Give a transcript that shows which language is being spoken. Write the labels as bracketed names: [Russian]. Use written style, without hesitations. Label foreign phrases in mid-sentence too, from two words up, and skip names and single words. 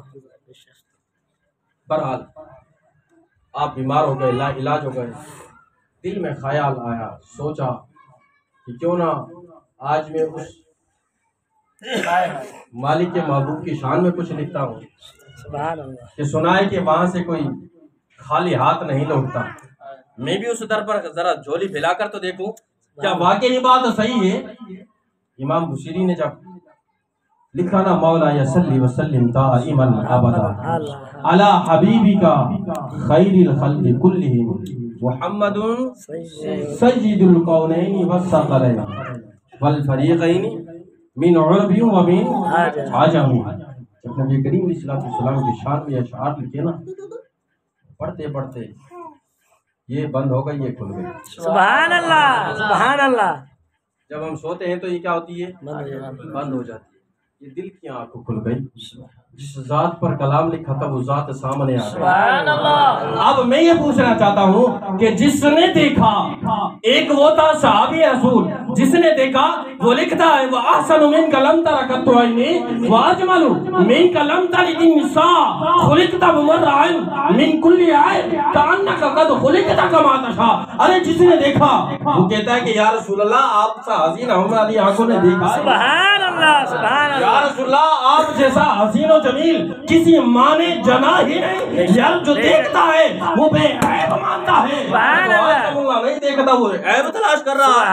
[Urdu] بہرحال آپ بیمار ہو گئے, لا علاج ہو گئے, دل میں خیال آیا, سوچا کہ کیوں نہ آج میں اس مالک کے محبوب کی شان میں کچھ لکھتا ہوں, [Arabic] سبحان اللہ. [Urdu] کہ سنا ہے کہ وہاں سے کوئی خالی ہاتھ نہیں لوٹتا. میں بھی اس در پر ذرا جھولی پھیلا کر تو دیکھوں کیا واقعی بات صحیح ہے. امام بصیری نے جب لکھا نا [Arabic] مولاي صل وسلم دائما أبدا على حبيبك خير الخلق كلهم محمد سيد الكونين والثقلين والفريقين من عرب ومن عجم. [Urdu] جب نبی کریم صلی اللہ کی شان میں اشعار لکھے نا، پڑھتے پڑھتے یہ بند ہو گئی، یہ کھل گئی. [Arabic] سبحان الله، سبحان الله. [Urdu] جب ہم سوتے ہیں تو یہ کیا ہوتی ہے? بند ہو جاتی ہے۔ یہ دل کی آنکھ کھل گئی. جس ذات پر کلام لکھا تھا وہ ذات سامنے آ گئی. اب میں یہ پوچھنا چاہتا ہوں کہ جس نے دیکھا، ایک وہ تھا صحابی رسول، جس نے دیکھا وہ لکھتا ہے وہ [Arabic] أحسن من كلم تركت عيني وأجمل من كلم ترد النساء خلقت مبرأ من كل عيب كأنك قد خلقت كما تشاء. [Urdu] ارے جس نے دیکھا وہ کہتا ہے کہ [Arabic] يا رسول الله [Urdu] آپ سا حسین ہماری آنکھوں نے دیکھا. [Arabic] سبحان الله، سبحان الله. يا رسول الله [Urdu] آپ جیسا حسین اور جمیل کسی ماں نے جنا ہی نہیں. یار جو دیکھتا ہے وہ بے عیب مانتا ہے، نہیں دیکھتا وہ عیب تلاش کر رہا ہے.